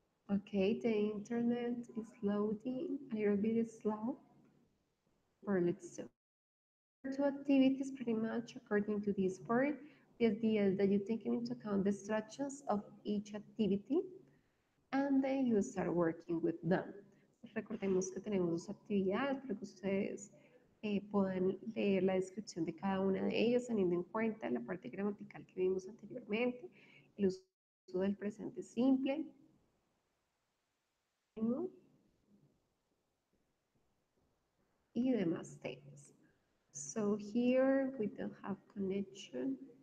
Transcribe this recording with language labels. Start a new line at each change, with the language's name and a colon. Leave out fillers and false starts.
English: Okay, the internet is loading a little bit slow, but let's see. There are two activities pretty much according to this part. The idea is that you take into account the instructions of each activity and then you start working with them.
Spanish: Recordemos que tenemos dos actividades para que ustedes puedan leer la descripción de cada una de ellas teniendo en cuenta la parte gramatical que vimos anteriormente, el uso del presente simple, ¿no? Y demás temas.
English: So here we don't have connection.